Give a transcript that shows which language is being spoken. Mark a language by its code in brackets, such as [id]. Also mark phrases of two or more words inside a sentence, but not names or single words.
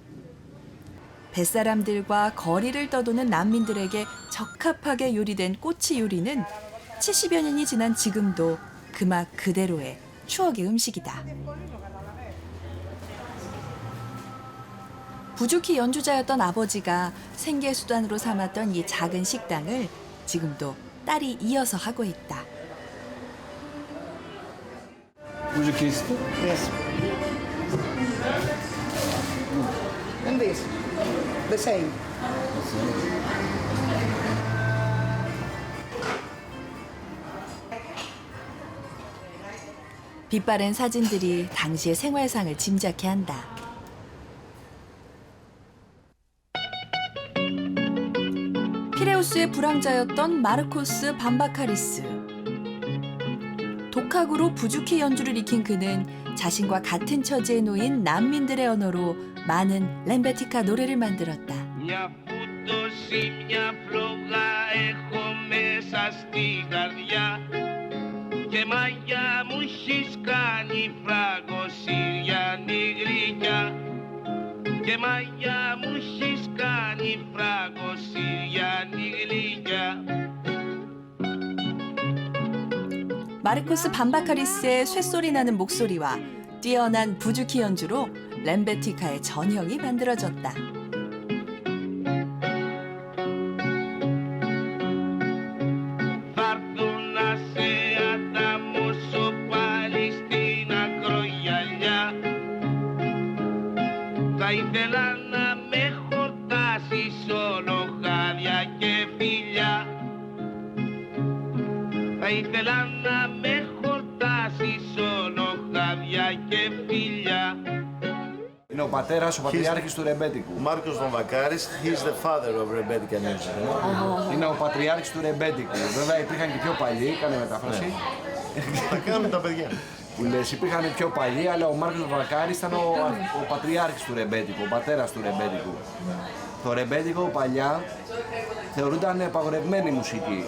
[ko] 뱃사람들과 거리를 떠도는 난민들에게 적합하게 요리된 꼬치 요리는 70여 년이 지난 지금도 그 맛 그대로의 추억의 음식이다. 부주키 연주자였던 아버지가 생계 수단으로 삼았던 이 작은 식당을 지금도 딸이 이어서 하고 있다. [en] Would you kiss it? Yes. And this, the same. [ko] 빛바랜 사진들이 당시의 생활상을 짐작케 한다. 피레우스의 불황자였던 마르코스 밤바카리스. 독학으로 부주키 연주를 익힌 그는 자신과 같은 처지에 놓인 난민들의 언어로 많은 렘베티카 노래를 만들었다. [el] Μια φούτωση, μια φλόγα έχω μέσα στην καρδιά και μαγιά μου έχεις κάνει φράγκο Συριανή γλυκιά και μαγιά μου έχεις κάνει φράγκο Συριανή γλυκιά. [ko] 마르코스 밤바카리스의 쇳소리 나는 목소리와 뛰어난 부주키 연주로 렘베티카의 전형이 만들어졌다. [el] Θα έρθω να σε ανταμώσω πάλι στην ακρογιαλιά. Θα ήθελα να με χορτάσεις όλο χάδια και φιλιά. Θα ήθελα να με χορτάσεις όλο χάδια και φιλιά. Είναι ο πατέρας, ο πατριάρχης του ρεμπέτικου. Μάρκος Βαμβακάρης, [en] he's the father of Rebettica music. [el] Είναι ο πατριάρχης του ρεμπέτικου. Βέβαια υπήρχαν και πιο παλιοί, κάνε μετάφραση. Τα κάνουν τα παιδιά. Που λες, υπήρχαν πιο παλιοί, αλλά ο Μάρκος Βαμβακάρης ήταν ο πατριάρχης του ρεμπέτικου, ο πατέρας του ρεμπέτικου. Το ρεμπέτικο παλιά θεωρούνταν απαγορευμένη μουσική.